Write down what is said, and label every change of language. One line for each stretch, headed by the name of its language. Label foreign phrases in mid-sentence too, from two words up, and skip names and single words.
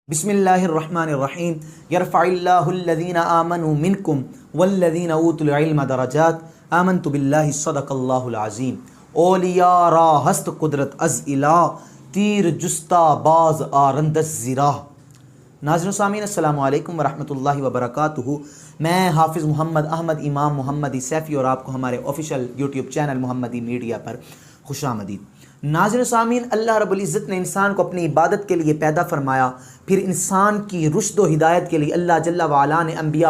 Arabic: بسم اللہ الرحمن الرحیم یرفع اللہ الذین آمنوا منکم والذین اوتوا العلم درجات آمنت باللہ صدق اللہ العظیم۔
Persian: اولیاء را ہست قدرت از الہ، تیر جستا باز آرندس زراح۔
Urdu: ناظرین و سامعین
Arabic: السلام علیکم ورحمۃ اللہ وبرکاتہ۔
Urdu: میں حافظ محمد احمد امام محمدی سیفی اور آپ کو ہمارے
English: official YouTube channel
Urdu: محمدی میڈیا پر خوش آمدید۔ ناظرین و سامعین، اللہ رب العزت نے انسان کو اپنی عبادت کے لیے پیدا فرمایا، پھر انسان کی رشد و ہدایت کے لیے اللہ جل وعلا نے انبیاء